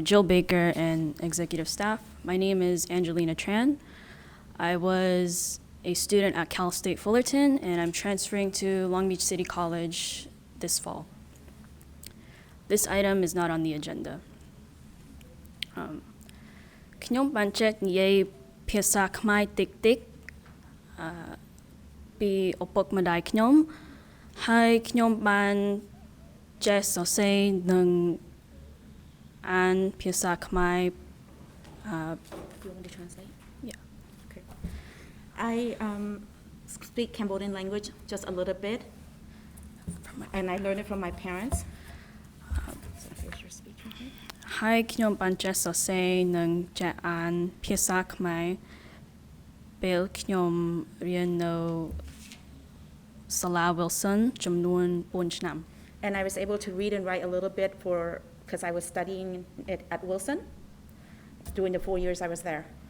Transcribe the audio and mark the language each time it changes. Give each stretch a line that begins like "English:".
English: Jill Baker, and executive staff. My name is Angelina Tran. I was a student at Cal State Fullerton, and I'm transferring to Long Beach City College this fall. This item is not on the agenda.
Khmer: ខ្ញុំបានចេះនិយាយភាសាខ្មែរតិចៗពីឪពុកម្ដាយខ្ញុំហើយខ្ញុំបានចេះសរសេរនិងអានភាសាខ្មែរ
English: You want me to translate? Yeah. Okay. I speak Cambodian language just a little bit, and I learned it from my parents. So here's your speech.
Khmer: ហើយខ្ញុំបានចេះសរសេរនិងចេះអានភាសាខ្មែរពេលខ្ញុំរៀននៅសាលា Wilson ចំនួន4ឆ្នាំ
English: And I was able to read and write a little bit because I was studying it at Wilson during the 4 years I was there.